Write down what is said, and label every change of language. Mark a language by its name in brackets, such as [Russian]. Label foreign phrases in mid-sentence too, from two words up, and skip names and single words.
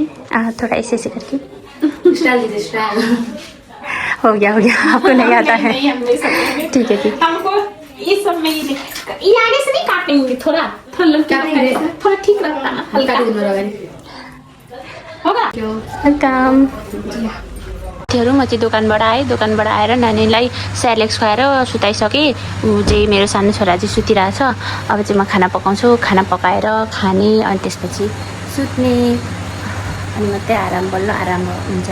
[Hindi] थोड़ा ऐसे ऐसे करके स्टाइल दीजिए स्टाइल। हो गया आपको नहीं आता है। नहीं हम नहीं सकते। ठीक है हमको इस सब में ये आगे से नहीं काटेंगे थोड़ा थोड़ा ठीक लगता है हल्का होगा काम। [Nepali] साथीहरू म चाहिँ दोकानबाट आएँ। दोकानबाट आएर नानीलाई सेरेलेक्स खुवाएर सुताइसकेँ। ऊ चाहिँ मेरो सानो छोरा चाहिँ सुतिरहेछ। अब चाहिँ म खाना पकाउँछु। खाना पकाएर खाने अनि त्यसपछि सुत्ने अनि मात्रै आराम बल्ल आराम हुन्छ।